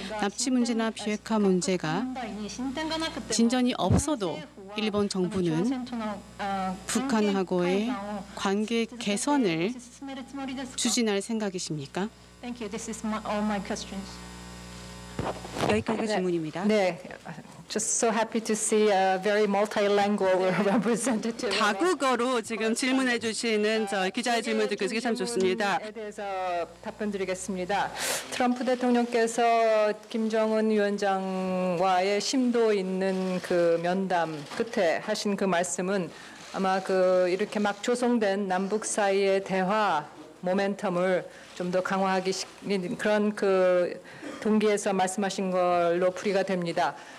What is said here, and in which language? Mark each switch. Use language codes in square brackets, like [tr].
[ko] 납치 문제나 비핵화 문제가 진전이 없어도 일본 정부는 북한하고의 관계 개선을 추진할 생각이십니까? 여기까지가 질문입니다. [en] 네, just so happy to see a very multilingual representative. [ko] 다국어로 지금 질문해 주시는 기자의 질문 듣고 참 좋습니다. 에 대해서 답변드리겠습니다. 트럼프 대통령께서 김정은 위원장과의 심도 있는 그 면담 끝에 하신 그 말씀은 아마 그 이렇게 막 조성된 남북 사이의 대화 모멘텀을 좀 더 강화하기 그런 그 동기에서 말씀하신 걸로 풀이가 됩니다.